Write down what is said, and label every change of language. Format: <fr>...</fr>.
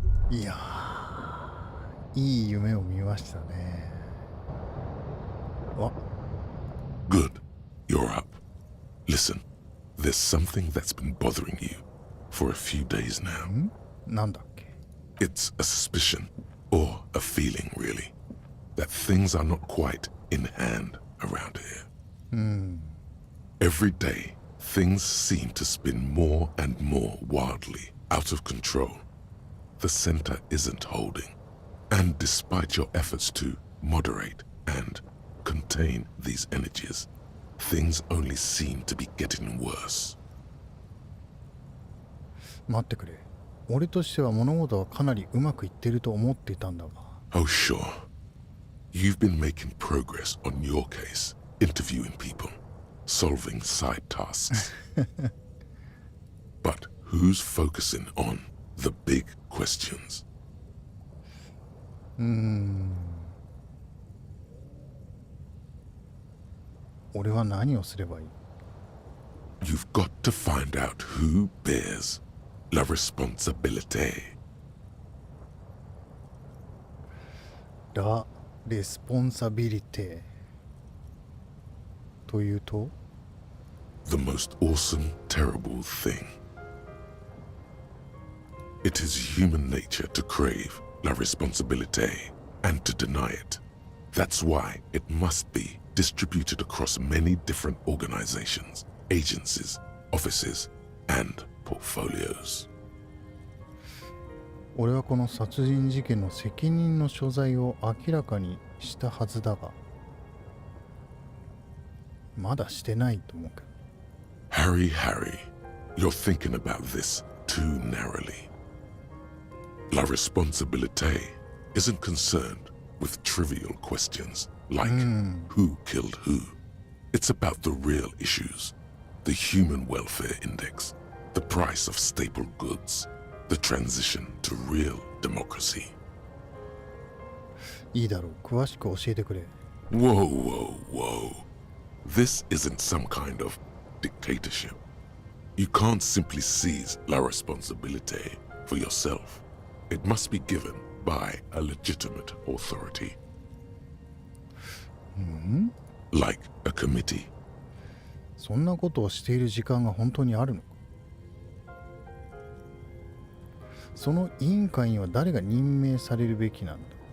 <ja>いやー、いい夢を見ましたね。あ、</ja> <en>Good. You're up. Listen, there's something that's been bothering you for a few days now.</en> <ja>なんだっけ。</ja> <en>It's a suspicion, or a feeling really, that things are not quite in hand around here. Every day, things seem to spin more and more wildly, out of control. The center isn't holding. And despite your efforts to moderate and contain these energies, things only seem to be getting worse.</en> <ja>待ってくれ。俺としては物事はかなりうまくいってると思っていたんだが。</ja> <en>Oh, sure. You've been making progress on your case, interviewing people, solving side tasks. But who's focusing on the big questions?</en> <ja>俺は何をすればいい？</ja> <en>You've got to find out who bears la responsabilité.</en> <ja>ラ・レスポンサビリテというと</ja> <en>The most awesome, terrible thing. It is human nature to crave la responsabilité and to deny it. That's why it must be distributed across many different organizations, agencies, offices, and portfolios.</en> <ja>俺はこの殺人事件の責任の所在を明らかにしたはずだが、まだしてないと思うけど。</ja> <en>Harry, you're thinking about this too narrowly. La responsabilité isn't concerned with trivial questions like who killed who. It's about the real issues, the human welfare index, the price of staple goods, the transition to real democracy.</en> <ja>いいだろう、詳しく教えてくれ。</ja> <en>Whoa. This isn't some kind of dictatorship. You can't simply seize la responsabilité for yourself. It must be given by a legitimate authority. Like a committee.</en> <ja>そんなことをしている時間が本当にあるのか。その委員会には誰が任命されるべきなんだ。</ja>